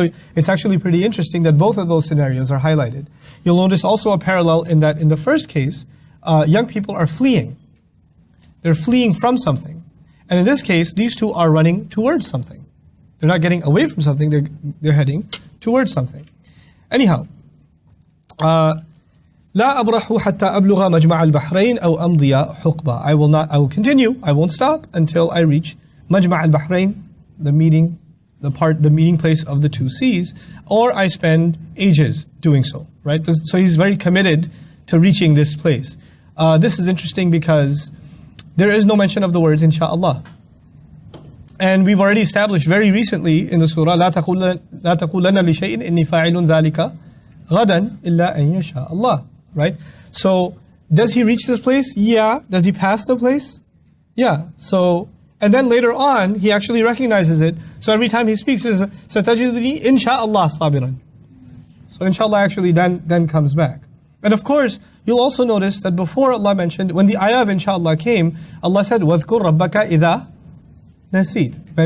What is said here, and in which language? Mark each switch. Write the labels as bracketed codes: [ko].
[en] So it's actually pretty interesting that both of those scenarios are highlighted. You'll notice also a parallel in that in the first case, young people are fleeing. They're fleeing from something. And in this case, these two are running towards something. They're not getting away from something, they're heading towards something. Anyhow, [ar] لا أبرح حتى أبلغ مجمع البحرين أو أمضي حقبة. [en] I will continue, I won't stop until I reach مجمع البحرين, the meeting place of the two seas, or I spend ages doing so, right? So he's very committed to reaching this place. This is interesting because there is no mention of the words insha'Allah. And we've already established very recently in the surah, [ar] لا تقولن لشيء إني فاعل ذلك غدا إلا أن يشاء الله. [en] Right? So, does he reach this place? Yeah. Does he pass the place? Yeah. So, and then later on, he actually recognizes it. So every time he speaks, he says, [ar] سَتَجِدُنِي إِنْ شَاءَ اللَّهُ صَابِرًا. [en] So inshallah actually then comes back. And of course, you'll also notice that before Allah mentioned, when the ayah of inshallah came, Allah said, [ar] وَاذْكُرْ رَبَّكَ إِذَا نَسِيت.